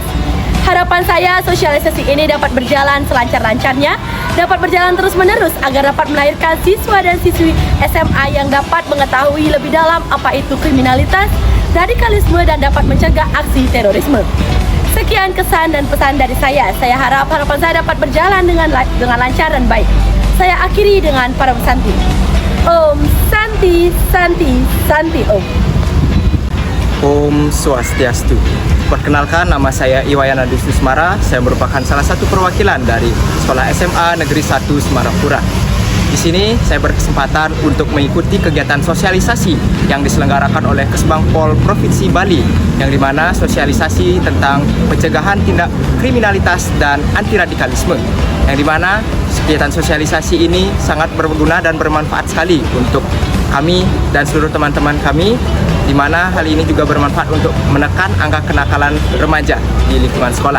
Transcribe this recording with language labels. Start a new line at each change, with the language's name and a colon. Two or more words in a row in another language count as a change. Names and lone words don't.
Indonesian: Harapan saya sosialisasi ini dapat berjalan selancar-lancarnya, dapat berjalan terus-menerus agar dapat melahirkan siswa dan siswi SMA yang dapat mengetahui lebih dalam apa itu kriminalitas, radikalisme, dan dapat mencegah aksi terorisme. Sekian kesan dan pesan dari saya. Saya harap harapan saya dapat berjalan dengan lancar dan baik. Saya akhiri dengan para pesanti.
Sanskrit: Om Santi, Santi, Santi Om. Om Swastiastu.
Indonesian: Perkenalkan, nama saya Iwayan Adi Susmara. Saya merupakan salah satu perwakilan dari Sekolah SMA Negeri 1 Semarapura. Di sini saya berkesempatan untuk mengikuti kegiatan sosialisasi yang diselenggarakan oleh Kesbang Pol Provinsi Bali, yang dimana sosialisasi tentang pencegahan tindak kriminalitas dan anti radikalisme, yang dimana kegiatan sosialisasi ini sangat berguna dan bermanfaat sekali untuk kami dan seluruh teman-teman kami, di mana hal ini juga bermanfaat untuk menekan angka kenakalan remaja di lingkungan sekolah.